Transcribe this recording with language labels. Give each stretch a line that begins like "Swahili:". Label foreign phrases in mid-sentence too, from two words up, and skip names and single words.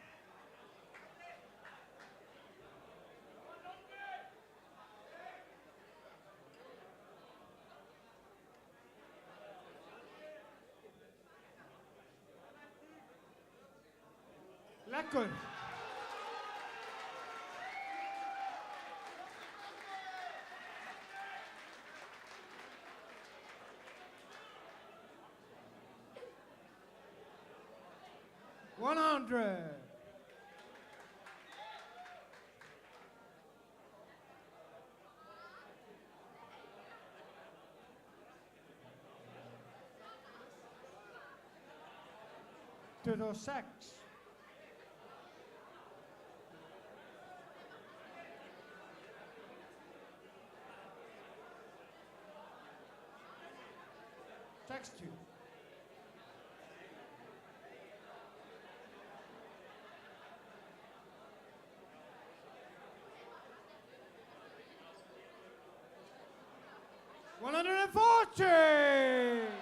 Icelandic: Leggur.
English: One hundred.
Icelandic: Tuttugu og sex. Sextíu.
English: One hundred and 40.